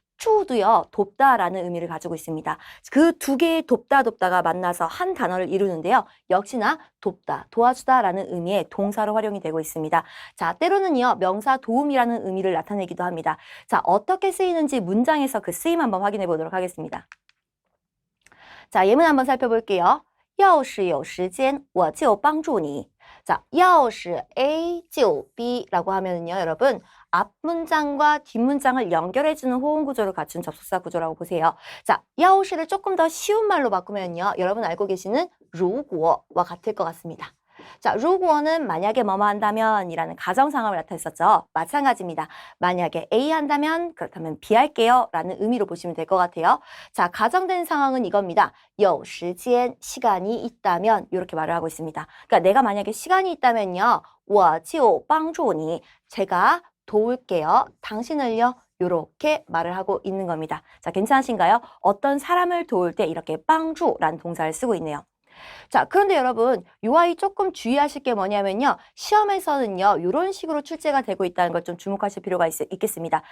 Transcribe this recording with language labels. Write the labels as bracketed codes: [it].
[ko] 추도요, 돕다라는 의미를 가지고 있습니다. 그 두 개의 돕다가 만나서 한 단어를 이루는데요. 역시나 돕다, 도와주다라는 의미의 동사로 활용이 되고 있습니다. 자, 때로는요, 명사 도움이라는 의미를 나타내기도 합니다. 자, 어떻게 쓰이는지 문장에서 그 쓰임 한번 확인해 보도록 하겠습니다. 자, 예문 한번 살펴볼게요. [zh] 要是有时间我就帮助你. [ko] 자, 要是 A 就 B라고 하면은요, 여러분 앞 문장과 뒷 문장을 연결해주는 호응 구조를 갖춘 접속사 구조라고 보세요. 자, 要是를 조금 더 쉬운 말로 바꾸면요, 여러분 알고 계시는 如果와 같을 것 같습니다. 자, 如果는 만약에 뭐뭐 한다면 이라는 가정 상황을 나타냈었죠. 마찬가지입니다. 만약에 A 한다면 그렇다면 B 할게요 라는 의미로 보시면 될 것 같아요. 자, 가정된 상황은 이겁니다. [zh] 有时间 [ko] 시간이 있다면 이렇게 말을 하고 있습니다. 그러니까 내가 만약에 시간이 있다면요. [zh] 我就帮助你 [ko] 제가 도울게요. 당신을요. 이렇게 말을 하고 있는 겁니다. 자, 괜찮으신가요? 어떤 사람을 도울 때 이렇게 帮助라는 동사를 쓰고 있네요. 자, 그런데 여러분 이 아이 조금 주의하실 게 뭐냐면요. 시험에서는요. 이런 식으로 출제가 되고 있다는 걸 좀 주목하실 필요가 있겠습니다.